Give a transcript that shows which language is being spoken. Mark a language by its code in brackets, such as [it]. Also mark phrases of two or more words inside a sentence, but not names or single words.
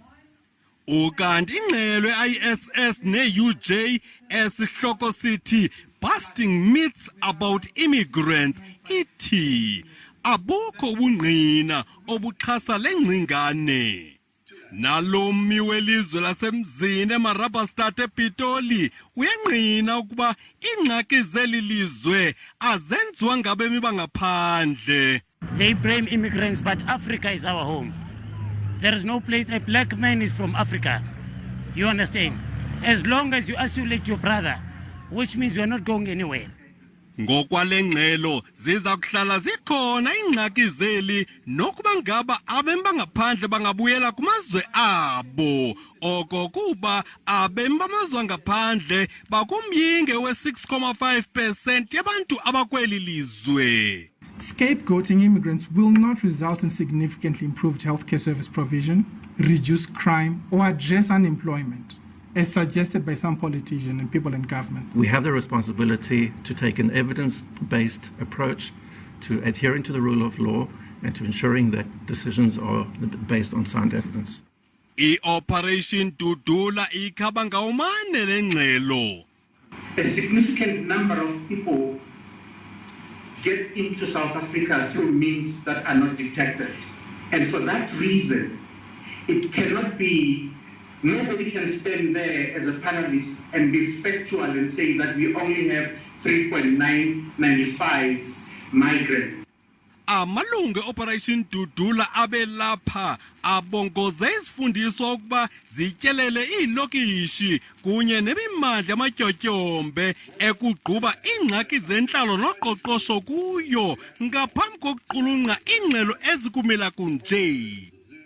[xh] Ukanti ingxelo ye-ISS ne-UJ esihloko sithi Busting Myths About Immigrants ithi abukho ubungqina obuxhasa le ngcingane. Nalomi welizwe lasemzini eMarabastad ePitoli uyangqina ukuba ingxaki zeli lizwe azenziwa ngabemi bangaphandle. [en] They blame immigrants, but Africa is our home. There is no place a black man is from Africa. You understand? As long as you isolate your brother, which means you are not going anywhere. [xh] Ngokwale ngxelo ziza kuhlala zikhona ingxaki zeli nokuba ngaba abemi bangaphandle bangabuyela kumazwe abo, oko kuba abemi bamazwe angaphandle bakumyinge we-6.5% yabantu abakweli lizwe. [en] Scapegoating immigrants will not result in significantly improved healthcare service provision, reduce crime, or address unemployment, as suggested by some politicians and people in government. We have the responsibility to take an evidence-based approach to adhering to the rule of law and to ensuring that decisions are based on sound evidence. [xh] I-Operation Dudula ikhaba ngawumane lengxelo. [en] A significant number of people get into South Africa through means that are not detected. And for that reason, it cannot be, nobody can stand there as a panelist and be factual and say that we only have 3.995 migrants. [xh] Amalungu Operation Dudula abelapha abongoze izifundiswa ukuba zityelele iilokishi kunye nemimandla yamatyotyombe ekugquba iingxaki zentlalo noqoqosho kuyo ngaphambi kokuqulunqa iingxelo ezikumila kunje.